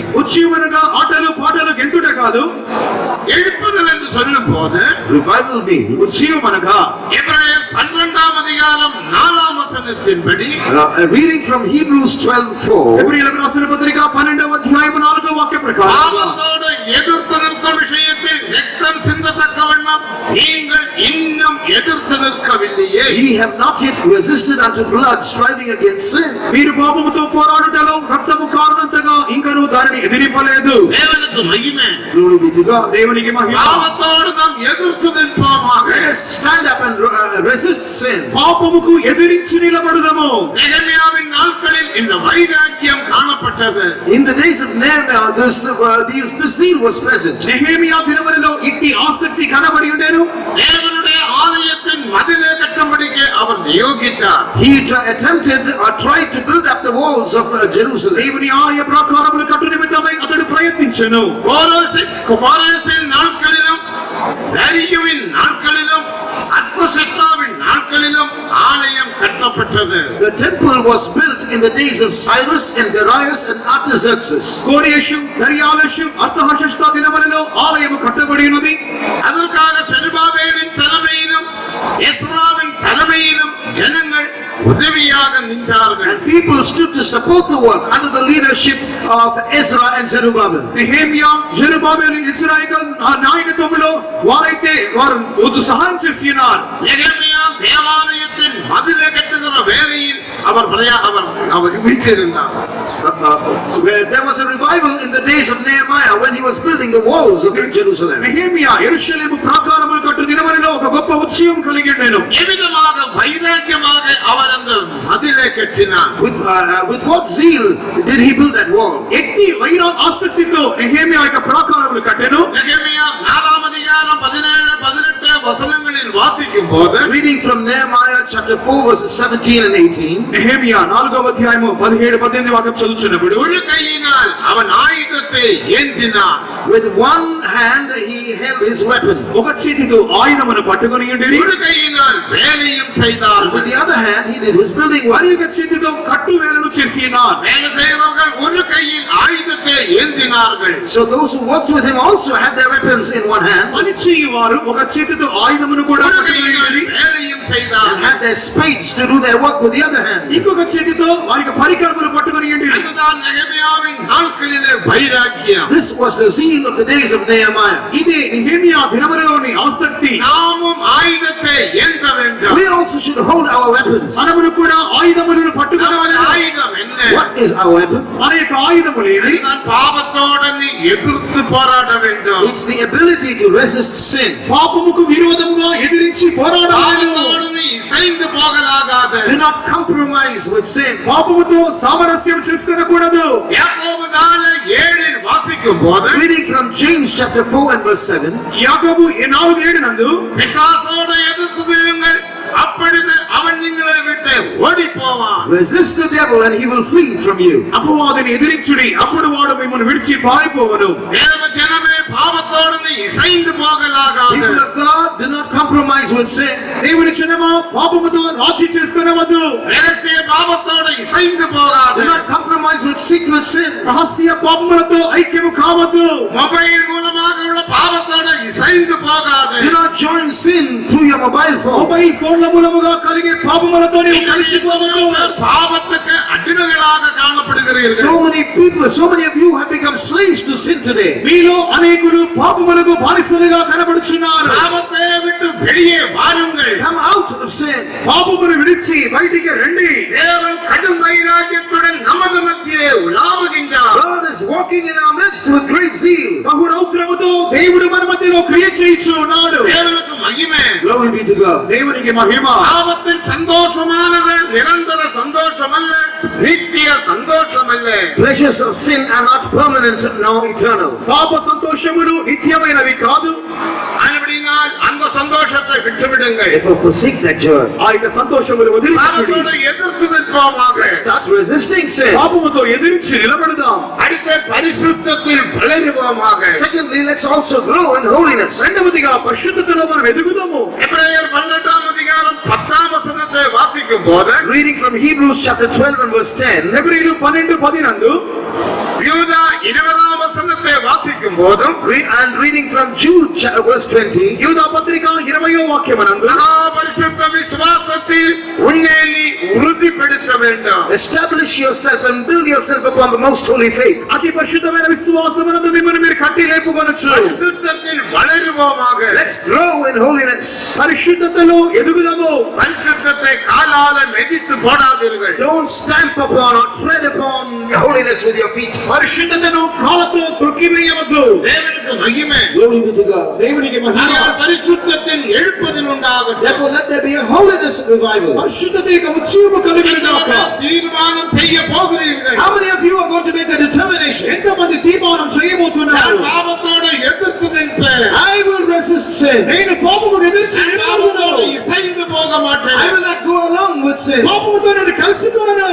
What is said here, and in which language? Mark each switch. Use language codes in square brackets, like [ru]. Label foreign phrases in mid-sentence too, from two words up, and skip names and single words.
[te] ఉజ్జీవం అనగా ఆటలు పాటలు గెంతుడే కాదు. [ta] எழுப்புதல் என்று சொல்லும் போது [en] Revival means [te] ఉజ్జీవం అనగా [ta] எபிரேயர் 12ஆம் அதிகாரம் 4ஆம் வசனத்தின்படி [en] reading from Hebrews 12:4. [te] ఎబ్రీయులకు రాసిన పత్రిక 12వ అధ్యాయం 4వ వాక్య ప్రకారం [ta] பாவத்தோடு எதிர்த்து நிற்கும் விஷயத்தில் ரத்தம் சிந்தத்தக்க வண்ணம் நீங்கள் இன்னும் எதிர்த்து நிற்கவில்லையே. [en] Ye have not yet resisted unto blood, striving against sin. [te] మీరు పాపముతో పోరాడుటలో రక్తము కారణంతగా ఇంకను దానిని ఎదిరింపలేదు. [ta] தேவனுக்கு மகிமை. [en] Glory be to God. [te] దేవునికి మహిమ. [ta] பாவத்தோடு நாம் எதிர்த்து நிற்போமாக. [en] Let us stand up and resist sin. [te] పాపముకు ఎదిరించి నిలబడుదము. [ta] நெகமியாவின் நாட்களில் இந்த வைராக்கியம் காணப்பட்டது. [en] In the days of Nehemiah, this zeal was present. [te] నెహెమియా దినములలో ఇట్టి ఆసక్తి కనబడి ఉండెను. [ta] தேவனுடைய ஆலயத்தின் மதிலை கட்டும்படிக்கு அவர் நியோகித்தார். [en] He attempted or tried to build up the walls of Jerusalem. [te] దేవుని ఆలయ ప్రాకారములు కట్టు నిమిత్తమై అతడు ప్రయత్నించెను. [ta] கோரேசின் நாட்களிலும் தாரியுவின் நாட்களிலும் அர்த்தசஷ்டாவின் நாட்களிலும் ஆலயம் கட்டப்பட்டது. [en] The temple was built in the days of Cyrus and Darius and Artaxerxes. [te] కోరేషు దర్యావేషు అర్తహషస్త దినములలో ఆలయము కట్టబడి ఉన్నది. [ta] அதற்காக செருபாபேலின் தலைமையிலும் எஸ்ராவின் தலைமையிலும் ஜனங்கள் உதவியாக நின்றார்கள். [en] And people stood to support the work under the leadership of Ezra and Zerubbabel. [te] నెహెమియా జెరుబాబెలు ఇశ్రాయేలు నాయకత్వములో వారైతే వారు సహాయం చేస్తున్నారు. [ta] நெகமியா தேவாலயத்தின் மதிலை கட்டுகிற வேலையில் அவர் வீற்றிருந்தார். [en] Where there was a revival in the days of Nehemiah when he was building the walls of Jerusalem. [te] నెహెమియా యెరూషలేము ప్రాకారములు కట్టు దినములలో ఒక గొప్ప ఉత్సవం కలిగి ఉండెను. [ta] எவ்விதமாக வைராக்கியமாக அவர் அந்த மதிலை கட்டினார். [en] With what zeal did he build that wall? [te] ఎట్టి ఆసక్తితో నెహెమియా యొక్క ప్రాకారములు కట్టెను. [ta] நெகமியா 4ஆம் அதிகாரம் 17 18 வசனங்களில் வாசிக்கும் போது [en] Reading from Nehemiah chapter 4 verses 17 and 18. [te] నెహెమియా 4వ అధ్యాయము 17 18 వాక్యం చదువుచున్నప్పుడు [ta] ஒரு கையினால் அவன் ஆயுதத்தை ஏந்தினான். [en] With one hand he held his weapon. [te] ఒక చేతితో ఆయుధమును పట్టుకొని ఉండిరి. [ta] ஒரு கையினால் வேலையும் செய்தார். [en] With the other hand he did his building work. [te] మరి ఒక చేతితో కట్టు వేలను చేసినాர். [ta] வேலை செய்தவர்கள் ஒரு கையில் ஆயுதத்தை ஏந்தினார்கள். [en] So those who worked with him also had their weapons in one hand [te] పని చేయువారు ఒక చేతితో ఆయుధమును కూడా [ta] ஒரு [te] పట్టుకొని [ta] கையினால் [te] ఉండిరి. [ta] வேலையும் [en] and [ta] செய்தார்கள். [en] had their spades to do their work with the other hand. [te] ఇంకొక చేతితో వారికి పరికరములు పట్టుకొని ఉండిరి. [ta] அதுதான் நெகமியாவின் நாட்களிலே வைராக்கியம். [en] This was the zeal of the days of Nehemiah. [te] ఇది నెహెమియా దినములలోని ఆసక్తి. [ta] நாமும் ஆயுதத்தை ஏந்த வேண்டும். [en] We also should hold our weapons. [te] మనము కూడా ఆయుధములను పట్టుకోవాలి. [ta] ஆயுதம் என்ன? [en] What is our weapon? [te] మన యొక్క ఆయుధములు ఏవి? [ta] நான் பாவத்தோடு நீ எதிர்த்து போராட வேண்டும். [en] It's the ability to resist sin. [te] పాపముకు విరోధముగా ఎదిరించి పోరాడాలి. [ta] பாவத்தோடு நீ இசைந்து போகலாகாது. [en] Do not compromise with sin. [te] పాపముతో సామరస్యం చేసుకొనకూడదు. [ta] யாக்கோபு 4:7 வாசிக்கும் போது [en] Reading from James chapter 4 and verse 7. [te] యాకోబు 4:7 నందు [ta] பிசாசோடு எதிர்த்து நில்லுங்கள், அப்பொழுது அவன் உங்களை விட்டு ஓடி போவான். [en] Resist the devil and he will flee from you. [te] అపవాదిని ఎదిరించుడి, అప్పుడు వాడు మిమ్మల్ని విడిచి పారిపోవను. [ta] தேவ ஜனமே, பாவத்தோடு நீ இசைந்து போகலாகாது. [en] People of God, do not compromise with sin. [te] దేవుని జనమా, పాపముతో రాజీ చేసుకొనవద్దు. [ta] ரகசிய பாவத்தோடு இசைந்து போகாது. [en] Do not compromise with secret sin. [te] రహస్య పాపములతో ఐక్యము కావద్దు. [ta] மொபைல் மூலமாக உள்ள பாவத்தோடு இசைந்து போகாது. [en] Do not join sin through your mobile phone. mobile phones [te] మూలముగా కలిగే పాపములతో నీవు కలిసిపోవద్దు. [ta] பாவத்துக்கு அடிமைகளாக காணப்படுகிறீர்கள். [en] So many people, so many of you have become slaves to sin today. [te] మీలో అనేకులు పాపములకు బానిసలుగా కనబడుచున్నారు. [ta] பாவத்தை விட்டு வெளியே வாருங்கள். [en] Come out of sin. [te] పాపమును విడిచి బయటికి రండి. [ta] தேவன் கடும் வைராக்கியத்துடன் நமது மத்தியே உலாவுகின்றார். [en] God is walking in our midst with great zeal. [te] బహు రౌద్రముతో దేవుడు మన మధ్యలో క్రియ చేయించు ఉన్నాడు. [ta] தேவனுக்கு மகிமை. [en] Glory be to God. [te] దేవునికి మహిమ. [ta] பாவத்தின் சந்தோஷமானது நிரந்தர சந்தோஷம் அல்ல, நித்திய சந்தோஷம் அல்ல. [en] Pleasures of sin are not permanent nor eternal. [te] పాప సంతోషములు నిత్యమైనవి కాదు. [ta] ஆனபடியால் அந்த சந்தோஷத்தை விட்டுவிடுங்கள். [en] Therefore forsake that joy. [te] ఆ యొక్క సంతోషములు వదిలిపెట్టుడి. [ta] பாவத்தோடு எதிர்த்து நிற்போமாக. [en] Start resisting sin. [te] పాపముతో ఎదిరించి నిలబడదాం. [ta] அடுத்த பரிசுத்தத்தில் வளருவோமாக. [en] Secondly, let's also grow in holiness. [te] రెండవదిగా పరిశుద్ధతలో మనం ఎదుగుదాము. [ta] எபிரேயர் 12:10 வாசிக்கும் போது [en] Reading from Hebrews chapter 12 and verse 10. [te] హెబ్రీయులు 12:10 నందు [ta] யூதா 20 வாசிக்கும் போதும் [en] And reading from Jude verse 20. [te] యూదా పత్రిక 20వ వాక్యమనందు [ta] பரிசுத்த விசுவாசத்தில் உன்னை நீ உறுதிப்படுத்த வேண்டும். [en] Establish yourself and build yourself upon the most holy faith. [te] అతి పరిశుద్ధమైన విశ్వాసమునందు మిమ్మల్ని మీరు కట్టి లేపుకొనొచ్చు. [ta] பரிசுத்தத்தில் வளருவோமாக. [en] Let's grow in holiness. [te] పరిశుద్ధతలో ఎదుగుదాము. [ta] பரிசுத்தத்தை காலால மிதித்து போடாதீர்கள். [en] Don't stamp upon or tread upon holiness with your feet. [te] పరిశుద్ధతను కాళ్ళతో త్రొక్కివేయవద్దు. [ta] தேவனுக்கு மகிமை. [en] Glory be to God. [te] దేవునికి మహిమ. [ta] ஆனால் பரிசுத்தத்தின் எழுப்புதல் உண்டாகட்டும். [en] Therefore let there be a holiness revival. [te] పరిశుద్ధత యొక్క ఉత్సవము కలుగునుగాక. [ta] தீர்மானம் செய்ய போகிறீர்கள். [en] How many of you are going to make a determination? [te] ఎంతమంది తీర్మానం చేయబోతున్నారు? [ta] நான் பாவத்தோடு எதிர்த்து நிற்பேன். [en] I will resist sin. [te] నేను పాపమును ఎదిరించి [ta] நான் [te] నిలబడుదును. [ta] பாவத்தோடு இசைந்து போக மாட்டேன். [en] I will not go along with sin. [te] పాపముతో నేను కలిసిపోను.